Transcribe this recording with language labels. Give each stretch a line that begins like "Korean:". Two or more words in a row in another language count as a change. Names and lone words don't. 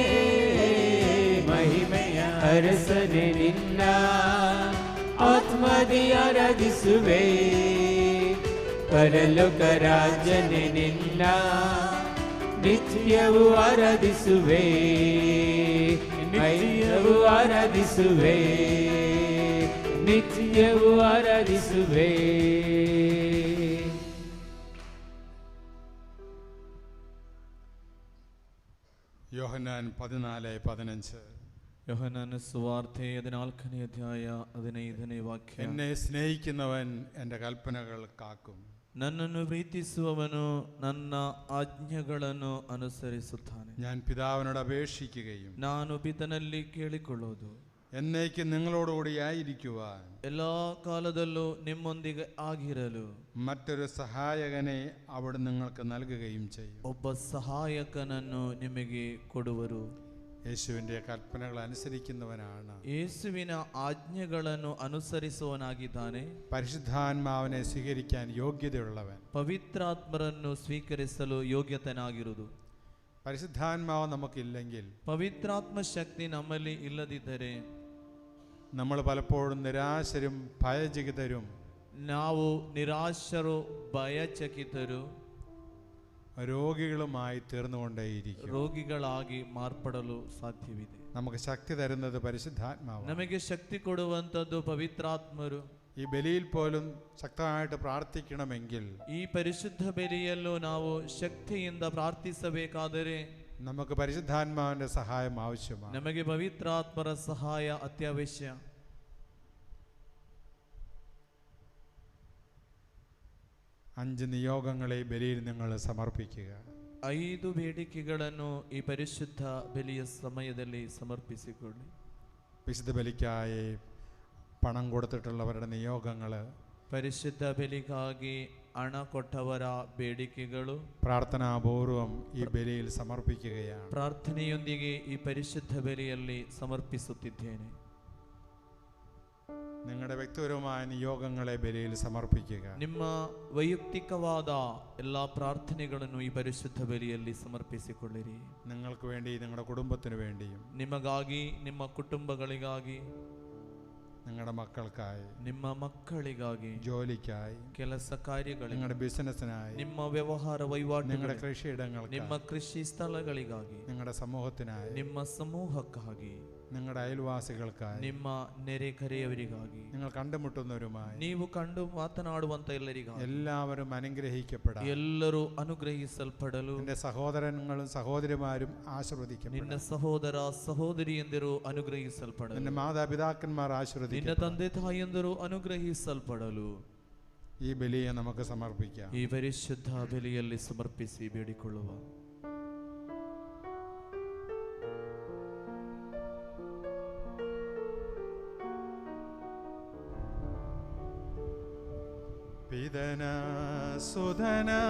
Kannada: ಮಹಿಮೆಯ ಅರಸನೆ ನಿನ್ನ ಆತ್ಮದಿ ಆರಾಧಿಸುವೆ. ಪರಲೋಕ ರಾಜನೆ ನಿನ್ನ ನಿತ್ಯವೂ ಆರಾಧಿಸುವೆ. ನಿತ್ಯವೂ ಆರಾಧಿಸುವೆ. ನಿತ್ಯವೂ ಆರಾಧಿಸುವೆ.
Malayalam: യോഹന്നാൻ 14:15.
Kannada: യോഹന്നാನ സുവാർತೆ 14ನೇ ಅಧ್ಯಾಯ 15ನೇ ವಾಕ್ಯ.
Malayalam: എന്നെ സ്നേഹിക്കുന്നവൻ എൻ്റെ കൽപ്പനകൾ കാക്കും.
Kannada: ನನ್ನನ್ನು ಪ್ರೀತಿಸುವವನು ನನ್ನ ಆಜ್ಞೆಗಳನ್ನು ಅನುಸರಿಸುತ್ತಾನೆ.
Malayalam: ഞാൻ പിതാവിനോട് അപേക്ഷിക്കുകയും
Kannada: ನಾನು ಪಿತನಲ್ಲಿ ಕೇಳಿಕೊಳ್ಳುವುದು,
Malayalam: എന്നേക്കും നിങ്ങളോടുകൂടി ആയിരിക്കുവാൻ
Kannada: ಎಲ್ಲಾ ಕಾಲದಲ್ಲೂ ನಿಮ್ಮೊಂದಿಗೆ ಆಗಿರಲು
Malayalam: മറ്റൊരു സഹായകനെ അവിടെ നിങ്ങൾക്ക് നൽകുകയും ചെയ്യും.
Kannada: ಒಬ್ಬ ಸಹಾಯಕನನ್ನು ನಿಮಗೆ ಕೊಡುವರು.
Malayalam: യേശുവിൻ്റെ കൽപ്പനകൾ അനുസരിക്കുന്നവനാണ്
Kannada: ಯೇಸುವಿನ ಆಜ್ಞೆಗಳನ್ನು ಅನುಸರಿಸುವವನಾಗಿದ್ದಾನೆ.
Malayalam: പരിശുദ്ധാത്മാവിനെ സ്വീകരിക്കാൻ യോഗ്യതയുള്ളവൻ.
Kannada: ಪವಿತ್ರಾತ್ಮರನ್ನು ಸ್ವೀಕರಿಸಲು ಯೋಗ್ಯತನಾಗಿರುವುದು.
Malayalam: പരിശുദ്ധാത്മാവ് നമുക്കില്ലെങ്കിൽ
Kannada: ಪವಿತ್ರಾತ್ಮ ಶಕ್ತಿ ನಮ್ಮಲ್ಲಿ ಇಲ್ಲದಿದ್ದರೆ
Malayalam: നമ്മൾ പലപ്പോഴും നിരാശരും ഭയചകിതരും
Kannada: ನಾವು ನಿರಾಶರು, ಭಯಚಕಿತರು,
Malayalam: രോഗികളുമായി തീർന്നുകൊണ്ടേയിരിക്കും.
Kannada: ರೋಗಿಗಳಾಗಿ ಮಾರ್ಪಡಲು ಸಾಧ್ಯವಿದೆ.
Malayalam: നമുക്ക് ശക്തി തരുന്നത് പരിശുദ്ധാത്മാവ്.
Kannada: ನಮಗೆ ಶಕ್ತಿ ಕೊಡುವಂಥದ್ದು ಪವಿತ್ರಾತ್ಮರು.
Malayalam: ഈ ബലിയിൽ പോലും ശക്തമായിട്ട് പ്രാർത്ഥിക്കണമെങ്കിൽ
Kannada: ಈ ಪರಿಶುದ್ಧ ಬಲಿಯಲ್ಲೂ ನಾವು ಶಕ್ತಿಯಿಂದ ಪ್ರಾರ್ಥಿಸಬೇಕಾದರೆ
Malayalam: നമുക്ക് പരിശുദ്ധാത്മാവിന്റെ സഹായം ആവശ്യമാണ്.
Kannada: ನಮಗೆ ಪವಿತ್ರಾತ್ಮರ ಸಹಾಯ ಅತ್ಯವಶ್ಯ.
Malayalam: അഞ്ച് നിയോഗങ്ങളെ ബലിയിൽ നിങ്ങൾ സമർപ്പിക്കുക.
Kannada: 5 ಬೇಡಿಕೆಗಳನ್ನು ಈ ಪರಿಶುದ್ಧ ಬಲಿಯ ಸಮಯದಲ್ಲಿ ಸಮರ್ಪಿಸಿಕೊಳ್ಳಿ.
Malayalam: വിശുദ്ധ ബലിക്കായി പണം കൊടുത്തിട്ടുള്ളവരുടെ നിയോഗങ്ങൾ,
Kannada: ಪರಿಶುದ್ಧ ಬಲಿಗಾಗಿ ಹಣ ಕೊಟ್ಟವರ ಬೇಡಿಕೆಗಳು
Malayalam: പ്രാർത്ഥനാപൂർവം ഈ ബലിയിൽ സമർപ്പിക്കുകയാണ്.
Kannada: ಪ್ರಾರ್ಥನೆಯೊಂದಿಗೆ ಈ ಪರಿಶುದ್ಧ ಬಲಿಯಲ್ಲಿ ಸಮರ್ಪಿಸುತ್ತಿದ್ದೇನೆ.
Malayalam: നിങ്ങളുടെ വ്യക്തിപരമായ നിയോഗങ്ങളെ ബലിയിൽ സമർപ്പിക്കുക.
Kannada: ನಿಮ್ಮ ವೈಯಕ್ತಿಕವಾದ എല്ലാ ಪ್ರಾರ್ಥನೆಗಳನ್ನು ಈ ಪರಿಶುದ್ಧ ಬಲಿಯಲ್ಲಿ ಸಮರ್ಪಿಸಿಕೊಳ್ಳಿರಿ.
Malayalam: നിങ്ങൾക്ക് വേണ്ടി, നിങ്ങളുടെ കുടുംബത്തിന് വേണ്ടിയും,
Kannada: ನಿಮಗಾಗಿ, ನಿಮ್ಮ ಕುಟುಂಬಗಳಿಗಾಗಿ,
Malayalam: നിങ്ങളുടെ മക്കൾക്കായി,
Kannada: ನಿಮ್ಮ ಮಕ್ಕಳಿಗಾಗಿ,
Malayalam: ജോലിക്കായി,
Kannada: ಕೆಲಸ ಕಾರ್ಯಗಳಿಗೆ,
Malayalam: നിങ്ങളുടെ ബിസിനസ്സിനായി,
Kannada: ನಿಮ್ಮ ವ್ಯವಹಾರ
Malayalam: നിങ്ങളുടെ
Kannada: ವಹಿವಾಟು,
Malayalam: കൃഷിയിടങ്ങൾക്ക്,
Kannada: ನಿಮ್ಮ ಕೃಷಿ ಸ್ಥಳಗಳಿಗಾಗಿ,
Malayalam: നിങ്ങളുടെ സമൂഹത്തിനായി,
Kannada: ನಿಮ್ಮ ಸಮೂಹಕ್ಕಾಗಿ,
Malayalam: നിങ്ങളുടെ അയൽവാസികൾക്കായി,
Kannada: ನಿಮ್ಮ ನೆರೆಕರೆಯವರಿಗಾಗಿ,
Malayalam: നിങ്ങൾ കണ്ടുമുട്ടുന്നവരുമായി,
Kannada: ನೀವು ಕಂಡು ಮಾತನಾಡುವಂತ ಎಲ್ಲರಿಗಾಗಿ,
Malayalam: എല്ലാവരും അനുഗ്രഹിക്കപ്പെടാം.
Kannada: ಎಲ್ಲರೂ ಅನುಗ್ರಹಿಸಲ್ಪಡಲು,
Malayalam: നിന്റെ സഹോദരങ്ങളും സഹോദരിമാരും ആശീർവദിക്കപ്പെടണം.
Kannada: ನಿನ್ನ ಸಹೋದರ ಸಹೋದರಿಯಂದಿರು ಅನುಗ್ರಹಿಸಲ್ಪಡಲು,
Malayalam: നിന്റെ മാതാപിതാക്കന്മാർ
Kannada: ನಿನ್ನ
Malayalam: ആശീർവദിക്കപ്പെടണം.
Kannada: ತಂದೆ ತಾಯಿಯಂದಿರು ಅನುಗ್ರಹಿಸಲ್ಪಡಲು
Malayalam: ഈ ബലിയെ നമുക്ക് സമർപ്പിക്കാം.
Kannada: ಈ ಪರಿಶುದ್ಧ ಬಲಿಯಲ್ಲಿ ಸಮರ್ಪಿಸಿ ಬೇಡಿಕೊಳ್ಳುವ. ಪಿತನ ಸುಧನ